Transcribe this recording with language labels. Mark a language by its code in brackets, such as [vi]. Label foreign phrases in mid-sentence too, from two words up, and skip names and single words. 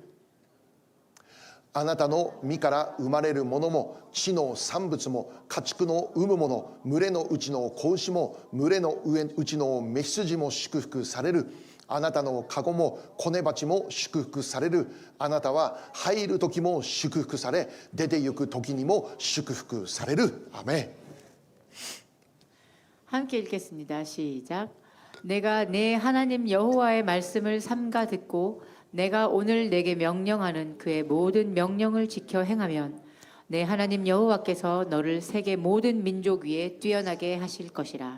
[ja] あなたの身から生まれるものも、地の産物も、家畜の産むもの、群れのうちの子牛も、群れのうちの雌羊も祝福される。あなたの籠も子根鉢も祝福される。あなたは入る時も祝福され、出て行く時にも祝福される。アメン。 [ko] 함께 읽겠습니다. 시작. 내가 내 하나님 여호와의 말씀을 삼가 듣고 내가 오늘 내게 명령하는 그의 모든 명령을 지켜 행하면 내 하나님 여호와께서 너를 세계 모든 민족 위에 뛰어나게 하실 것이라.